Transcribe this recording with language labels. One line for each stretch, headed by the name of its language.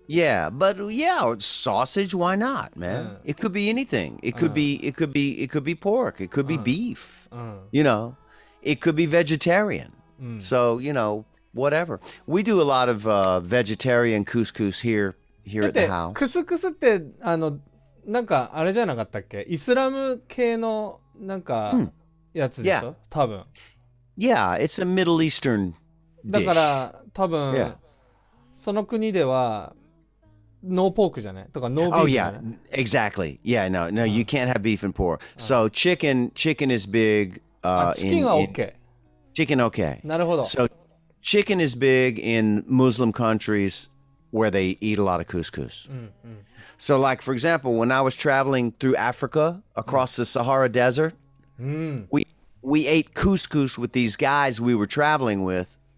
English: Yeah, but yeah, sausage, why not, man? It could be anything. It could be pork. It could be beef. You know, it could be vegetarian. So, you know, whatever. We do a lot of vegetarian couscous here at the house.
Japanese: クスクスってなんかあれじゃなかったっけ？イスラム系のなんかやつでしょ？多分。
English: Yeah, it's a Middle Eastern dish.
Japanese: だから多分。その国ではノーポークじゃないとかノービーフじゃない。
English: Oh yeah, exactly. Yeah, no, you can't have beef and pork. So chicken is big.
Japanese: チキンは OK。
English: Chicken okay.
Japanese: なるほど。
English: So chicken is big in Muslim countries where they eat a lot of couscous. So like for example, when I was traveling through Africa across the Sahara Desert, we ate couscous with these guys we were traveling with.